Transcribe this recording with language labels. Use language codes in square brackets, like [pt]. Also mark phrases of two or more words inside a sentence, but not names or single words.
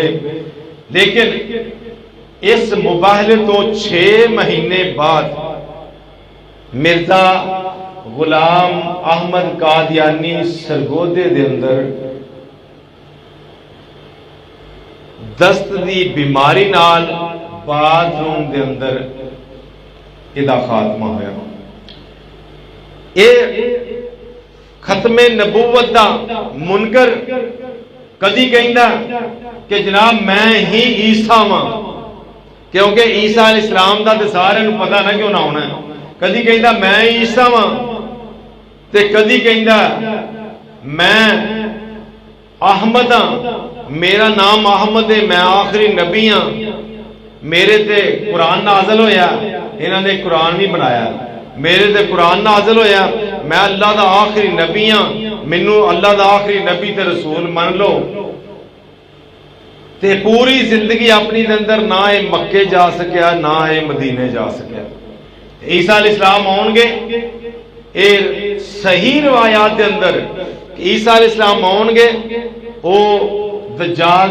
[pa] لیکن اس مباہلے تو 6 مہینے بعد مرزا غلام احمد قادیانی سرگودے دے اندر دست دی بیماری نال باتھ روم دے اندر ادا خاتمہ ہویا۔ اے ختم نبوت دا منکر کدی کہندا کہ جناب میں ہی عیسیٰ ہاں، کیونکہ عیسیٰ [ar] علیہ السلام [pa] دا تے سارے نوں پتہ نہ کیوں نہ ہونا ہے۔ کدی کہندا میں عیسیٰ ہاں تے کدی کہندا میں احمد ہاں، میرا نام احمد ہے، میں آخری نبی ہاں، میرے تے قرآن نازل ہویا، انہاں نے قرآن بھی بنایا، میرے تے قرآن نازل ہویا، میں اللہ دا آخری نبی ہاں، مینوں اللہ دا آخری نبی تے رسول من لو، تے پوری زندگی اپنی دے اندر نہ اے مکے جا سکیا نہ اے مدینے جا سکیا۔ عیسیٰ [ar] علیہ السلام [pa] آؤں گے، اے صحیح روایات دے اندر عیسیٰ [ar] علیہ السلام [pa] آؤں گے، او دجال